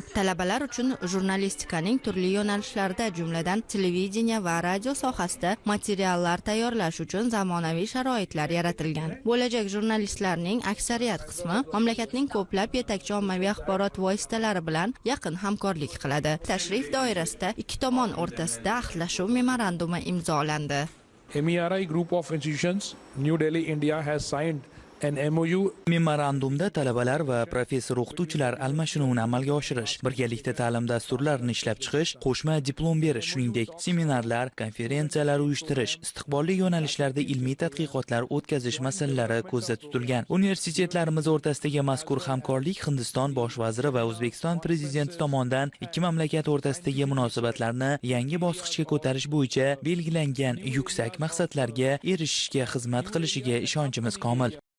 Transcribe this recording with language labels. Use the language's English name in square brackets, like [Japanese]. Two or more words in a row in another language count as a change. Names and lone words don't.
[Uzbek] Talabalar uchun jurnalistikaning turli yo'nalishlarida, jumladan televideniya va radio sohasida materiallar tayyorlash uchun zamonaviy sharoitlar yaratilgan. Bo'lajak jurnalistlarning aksariyat qismi mamlakatning ko'plab yetakchi ommaviy axborot vositalari bilan yaqin hamkorlik qiladi. Tashrif doirasida ikki tomon o'rtasida ahdlashuv memorandumi imzolandi. [English] MERI group of institutions, New Delhi, India has signed an MOU. [Uzbek] Memorandumda talabalar va professor-o'qituvchilar almashinuvini amalga oshirish, birgalikda ta'lim dasturlarini ishlab chiqish, qo'shma diplom berish, shuningdek seminarlar, konferensiyalar uyushtirish, istiqbolli yo'nalishlarda ilmiy tadqiqotlar o'tkazish masalalari ko'zda tutilgan. Universitetlarimiz o'rtasidagi mazkur hamkorlik Hindiston bosh vaziri va O'zbekiston prezidenti tomonidan ikki mamlakat o'rtasidagi munosabatlarni yangi bosqichga ko'tarish bo'yicha belgilangan yuksak maqsadlarga erishishga xizmat qilishiga ishonchimiz komil.